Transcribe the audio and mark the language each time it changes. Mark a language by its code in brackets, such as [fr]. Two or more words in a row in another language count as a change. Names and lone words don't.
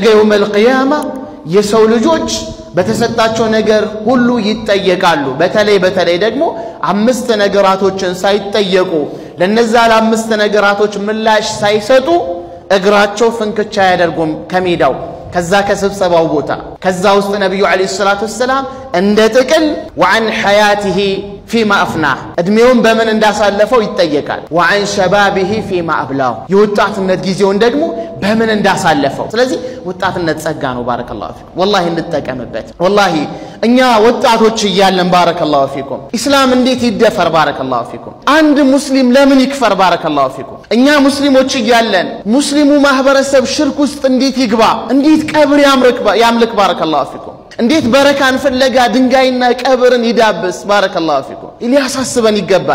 [ar] يوم القيامة [am] የሰው ልጆች በተሰጣቸው ነገር ሁሉ ይጠየቃሉ በተለይ ደግሞ 5 ነገራቶችን ሳይጠየቁ ለነዛ ለ5 ነገራቶች ምላሽ ሳይሰጡ እግራቸው ፍንክቻ ያደርጉም ከሜዳው ከዛ ከስብሰባው ቦታ ከዛ ውስጥ ነብዩ [ar] عليه الصلاة والسلام [am] እንደ ጥቅል [ar] وعن حياته فيما أفناه [am] እድሜውን በምን እንዳሳለፈው ይጠየቃል وعن [ar] شبابه فيما أبلاه [am] የወጣትነት ጊዜውን ደግሞ በምን እንዳሳለፈው ስለዚህ ወጣትነት ጸጋ ነው [ar] بارك الله فيكم [am] والله እንጠቀምበት والله እኛ ወጣቶች ይያለን [ar] بارك الله فيكم [am] እስላም እንዴት ይደፈር [ar] بارك الله فيكم [am] አንድ ሙስሊም ለምን ይክፈር [ar] بارك الله فيكم [am] እኛ ሙስሊሞች ይያለን ሙስሊሙ ማህበረሰብ ሽርክ ውስጥ እንዴት ይግባ እንዴት ቀብር ያምልክ [ar] بارك الله فيكم [am] እንዴት በረካን ፍለጋ ድንጋይና ቀብርን ይዳብስ [ar] بارك الله فيكم [am] ሊያሳስበን ይገባል